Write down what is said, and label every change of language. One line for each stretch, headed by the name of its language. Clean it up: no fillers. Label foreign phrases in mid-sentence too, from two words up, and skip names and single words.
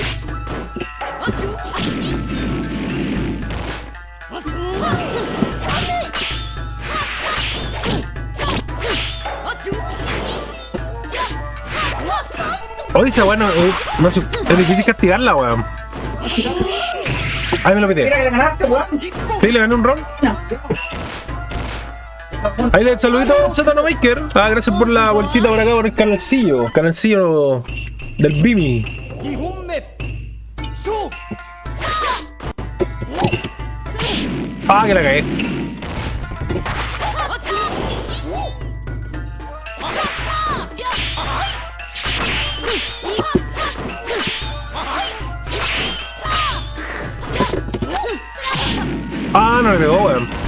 Spanish: Oye, esa weá no sé, es difícil castigarla, weón. Ahí me lo pide. Mira que le ganaste, weón. Sí, le gané un ron. Ahí le saludito a Satano Maker. Ah, gracias por la vueltita por acá por el canalcillo. Canalcillo del Bimi.
Japanese: 2本目勝負
Spanish: Ah, que la cagué. Ah, no le pegó, weón.